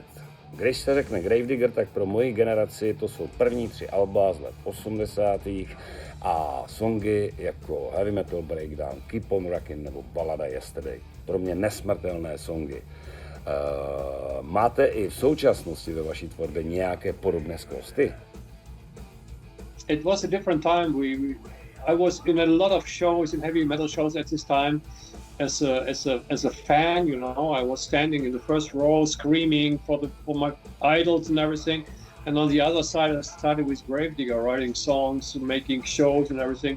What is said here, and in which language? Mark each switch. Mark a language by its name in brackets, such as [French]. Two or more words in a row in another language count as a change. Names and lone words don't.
[Czech] Když se řekne DIGGER, tak pro moji generaci to jsou první 3 alba z let 80. a songy jako Heavy Metal Breakdown, Keep on Rockin' nebo balada Yesterday. Pro mě nesmrtelné songy. Máte i v současnosti ve vaší tvorbě nějaké podobné skvosty? [English] It was a different time. I was in a lot of shows, in heavy metal shows at this time. As a fan, you know, I was standing in the first row, screaming for my idols and everything. And on the other side, I started with DIGGER, writing songs, making shows and everything.